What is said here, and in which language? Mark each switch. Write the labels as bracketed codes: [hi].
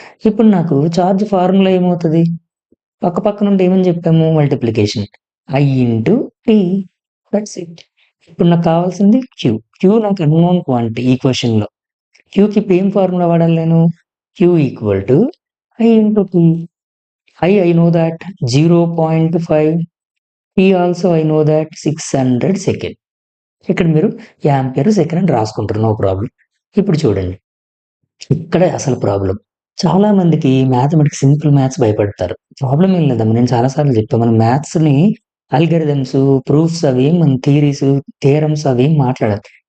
[te] ఇప్పుడు నాకు charge formula ఏమవుతది? పక్క నుండి ఏమని చెప్పాము? Multiplication. I into T. [en] That's it. [te] ఇప్పుడు నాకు కావాల్సింది Q. Q నాకు అన్నోన్ క్వాంటిటీ ఈ క్వెషన్‌లో. Qకి ఇప్పుడు ఏం ఫార్ములా వాడాలి నేను? [en] Q equal to I into T. I know that 0.5. T also I know that 600 second. [te] ఇక్కడ మీరు యాంపియర్ సెకండ్ అని రాసుకుంటారు. [en] No problem. [te] ఇప్పుడు చూడండి. ఇక్కడే అసలు ప్రాబ్లమ్. చాలా మందికి మ్యాథమెటిక్స్ సింపుల్ మ్యాథ్స్ భయపడతారు. ప్రాబ్లమ్ ఏం లేదమ్మా. నేను చాలా సార్లు చెప్పా. మనం మ్యాథ్స్‌ని అల్గారిథమ్స్, ప్రూఫ్స్ అవేం మన థియరీస్, థియరమ్స్ అవేం మాట్లాడదు.